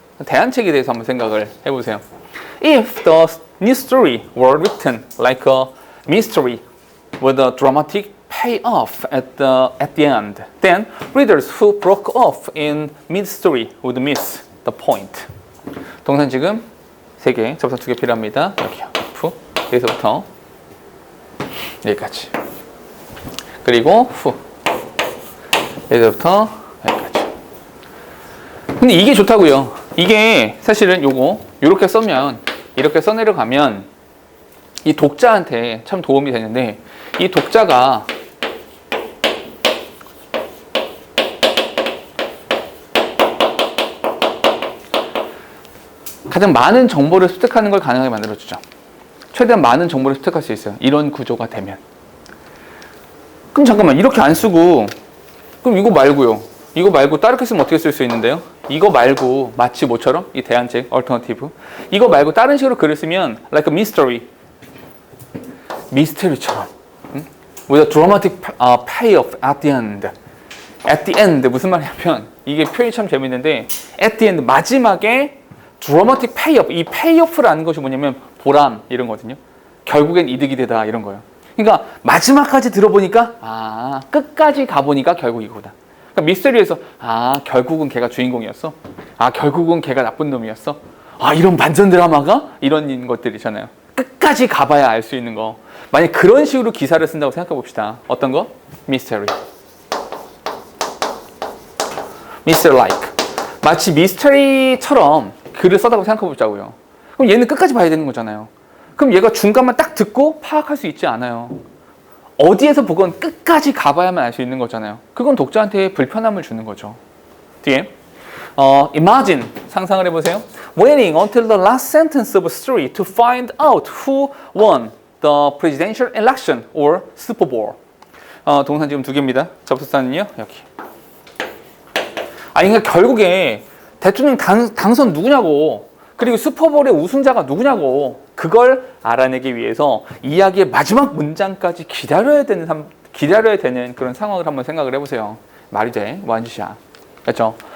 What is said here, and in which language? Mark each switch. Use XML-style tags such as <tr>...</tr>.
<ko>대안책에 대해서 한번 생각을 해보세요.</ko> <en>If the new story were written like a mystery with a dramatic payoff at the end, then readers who broke off in mid-story would miss the point.</en> <ko>동사 지금 3개, 접사 2개 필요합니다. 여기요. F. 여기서부터 여기까지. 그리고 후. 여기서부터 여기까지. 근데 이게 좋다고요. 이게 사실은 이렇게 써면, 이렇게 써내려가면 이 독자한테 참 도움이 되는데, 이 독자가 가장 많은 정보를 습득하는 걸 가능하게 만들어주죠. 최대한 많은 정보를 습득할 수 있어요. 이런 구조가 되면. 그럼 잠깐만, 이렇게 안 쓰고, 그럼 이거 말고 다르게 쓰면 어떻게 쓸 수 있는데요? 이거 말고 마치 뭐처럼? 이 대안책, alternative. 이거 말고 다른 식으로 글을 쓰면</ko> <en>like a mystery.</en> <ko>미스터리처럼.</ko> <en>with a dramatic payoff at the end. at the end</en> <ko>무슨 말이냐면, 이게 표현이 참 재밌는데,</ko> <en>at the end 마지막에 dramatic payoff,</en> <ko>이 payoff라는 것이 뭐냐면 보람 이런 거거든요. 결국엔 이득이 되다 이런 거예요. 그러니까 마지막까지 들어보니까 끝까지 가보니까 결국 이거다. 그러니까 미스터리에서 결국은 걔가 주인공이었어. 결국은 걔가 나쁜 놈이었어. 이런 반전 드라마가 이런 것들이잖아요. 끝까지 가봐야 알 수 있는 거. 만약 그런 식으로 기사를 쓴다고 생각해 봅시다. 어떤 거? 미스터리. 미스터 like. 마치 미스터리처럼 글을 써다고 생각해 보자고요. 그럼 얘는 끝까지 봐야 되는 거잖아요. 그럼 얘가 중간만 딱 듣고 파악할 수 있지 않아요. 어디에서 보건 끝까지 가봐야만 알 수 있는 거잖아요. 그건 독자한테 불편함을 주는 거죠. 뒤에</ko> <en>imagine,</en> <ko>상상을 해보세요.</ko> <en>Waiting until the last sentence of a story to find out who won the presidential election or Super Bowl.</en> <ko>동사 지금 2개입니다. 접속사는요, 여기. 그러니까 결국에 대통령 당선 누구냐고, 그리고 슈퍼볼의 우승자가 누구냐고, 그걸 알아내기 위해서 이야기의 마지막 문장까지 기다려야 되는 그런 상황을 한번 생각을 해보세요. 말이 돼? 뭐하는 짓이야. 그렇죠?</ko>